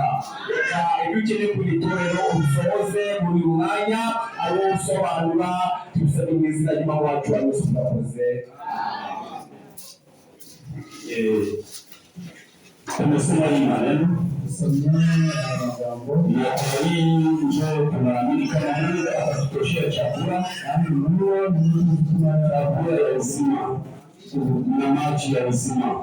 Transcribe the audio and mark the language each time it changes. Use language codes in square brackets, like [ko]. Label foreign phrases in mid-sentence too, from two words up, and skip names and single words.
[rw] Reka ibyo ukeneye kuri itorero ubisohoze muri uyu mwanya, abo usobanura tubisabye mu izina ry'Imana wacu Yesu turakoze. [sw] Tumesoma hii maneno na kwa hii njoo tunaamini kama Mungu atatutoshea chakula ya uzima na maji ya uzima.